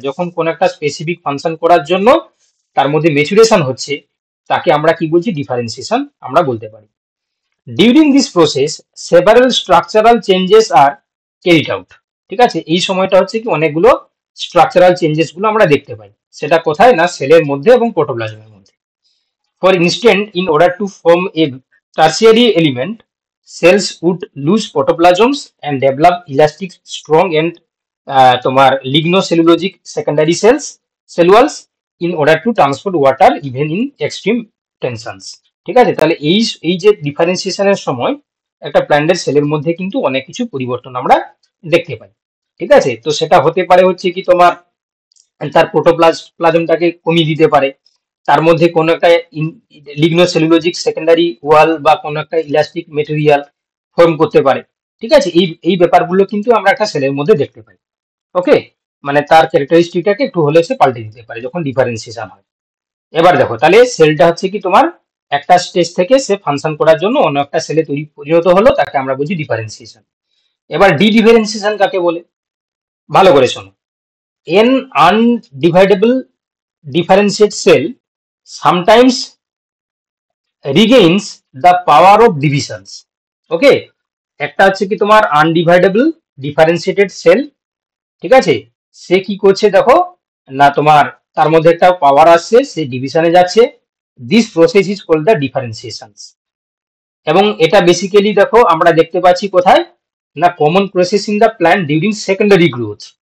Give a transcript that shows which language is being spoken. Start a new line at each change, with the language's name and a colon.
Bangla: যখন কোন একটা স্পেসিফিক ফাংশন করার জন্য তার মধ্যে ম্যাচুরেশন হচ্ছে, তাকে আমরা কি বলছি, ডিফারেন্সিয়েশন আমরা বলতে পারি।
English: During this process several structural changes are carried out.
Bangla: ঠিক আছে, এই সময়টা হচ্ছে কি অনেকগুলো স্ট্রাকচারাল চেঞ্জেস গুলো আমরা দেখতে পাই। সেটা কোথায় না, সেলের মধ্যে এবং প্রোটোপ্লাজমের মধ্যে।
English: For instance, in order to form a tertiary element, cells would lose protoplasms and develop elastic, strong and
Bangla: তোমার
English: lignocellulosic secondary cell walls in order to transport water even in extreme tensions।
Bangla: ঠিক আছে, তাহলে এই এই যে ডিফারেন্সিয়েশনের সময় একটা প্ল্যান্টের সেলের মধ্যে কিন্তু অনেক কিছু পরিবর্তন আমরা দেখতে পাই। ঠিক আছে, তো সেটা হতে পারে হচ্ছে কি তোমার তার প্রোটোপ্লাজমটাকে কমিয়ে দিতে পারে, তার মধ্যে কোনো একটা লিগনোসেলুলোজিক সেকেন্ডারি ওয়াল বা কোনো একটা ইলাস্টিক মেটেরিয়াল ফর্ম করতে পারে। ঠিক আছে, এই এই ব্যাপারগুলো কিন্তু আমরা একটা সেলের মধ্যে দেখতে পাই। ওকে, মানে তার ক্যারেক্টারিস্টিকটাকে একটু হলে সে পাল্টে দিতে পারে যখন ডিফারেন্সিয়েশন হয়। এবার দেখো, তাহলে সেলটা হচ্ছে কি তোমার একটা স্টেজ থেকে সে ফাংশন করার জন্য অন্য একটা সেলে তৈরি পরিণত হলো, তাকে আমরা বলছি ডিফারেন্সিয়েশন। এবার ডিফারেন্সিয়েশন কাকে বলে, ভালো করে শোনো।
English: An undividable differentiate cell sometimes regains the power of divisions।
Bangla: ওকে, একটা হচ্ছে কি তোমার আনডিভাইডেবল ডিফারেন্সিয়েটেড সেল, ঠিক আছে, সে কি করছে দেখো না, তোমার তার মধ্যে একটা পাওয়ার আসছে, সে ডিভিশনে যাচ্ছে।
English: This process is called the differentiation.
Bangla: এবং এটা বেসিক্যালি দেখো আমরা দেখতে পাচ্ছি কোথায় না,
English: Common process in the plant during secondary growth.